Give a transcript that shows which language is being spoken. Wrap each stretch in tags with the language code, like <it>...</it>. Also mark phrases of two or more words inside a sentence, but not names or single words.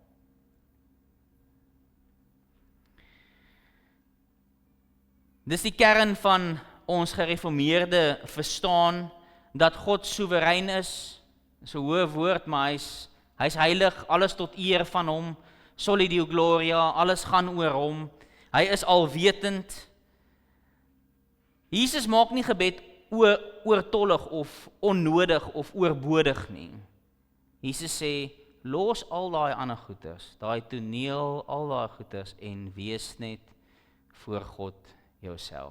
<af>Dis die kern van ons gereformeerde verstaan, dat God soewerein is, so 'n hoë woord, maar hy's heilig, alles tot eer van hom,</af> <la>soli Deo gloria,</la> <af>alles gaan oor hom, hy is alwetend. Jesus maak nie gebed oortollig of onnodig of oorbodig nie. Jesus sê, los al daai ander goeders, daai toneel, al daai goeders, en wees net voor God jouself.</af>